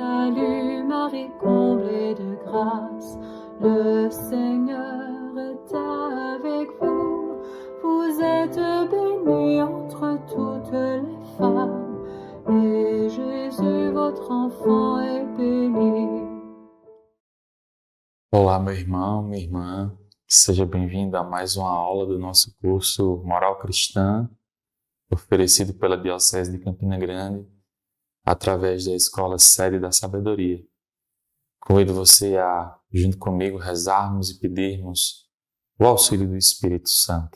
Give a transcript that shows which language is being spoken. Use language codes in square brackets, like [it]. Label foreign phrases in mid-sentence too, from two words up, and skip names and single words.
[fr] Salut Marie, comblée de grâce, le Seigneur est avec vous. Vous êtes bénie entre toutes les femmes, et Jésus, votre enfant, est béni. [pt] Olá, meu irmão, minha irmã, seja bem-vindo a mais uma aula do nosso curso Moral Cristã, oferecido pela Diocese de Campina Grande, através da Escola Sede da Sabedoria. Convido você a, junto comigo, rezarmos e pedirmos o auxílio do Espírito Santo.